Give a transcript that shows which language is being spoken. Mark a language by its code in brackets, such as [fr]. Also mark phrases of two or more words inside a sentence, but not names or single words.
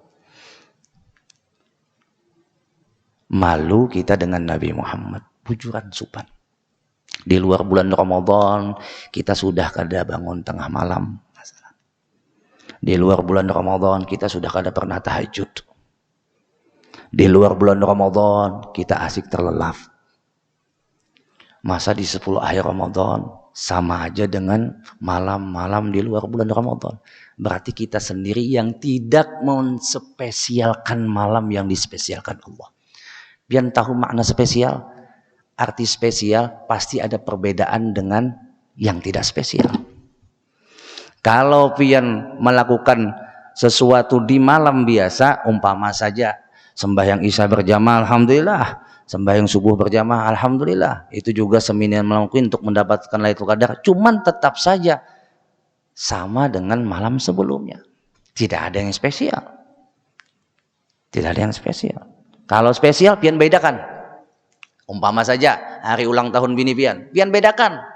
[id] Malu kita dengan Nabi Muhammad, [bjn] bujuran supan. [id] Di luar bulan Ramadan kita sudah kada bangun tengah malam. Di luar bulan Ramadan kita sudah kada pernah tahajud. Di luar bulan Ramadan kita asik terlelap. Masa di 10 akhir Ramadan sama aja dengan malam-malam di luar bulan Ramadan. Berarti kita sendiri yang tidak menspesialkan malam yang dispesialkan Allah. Biar tahu makna spesial, arti spesial pasti ada perbedaan dengan yang tidak spesial. Kalau pian melakukan sesuatu di malam biasa, umpama saja sembahyang isya berjamaah, alhamdulillah. Sembahyang subuh berjamaah, alhamdulillah. Itu juga seminimal mungkin untuk mendapatkan Lailatul Qadar. Cuman tetap saja sama dengan malam sebelumnya. Tidak ada yang spesial. Tidak ada yang spesial. Kalau spesial, pian bedakan. Umpama saja hari ulang tahun bini pian bedakan.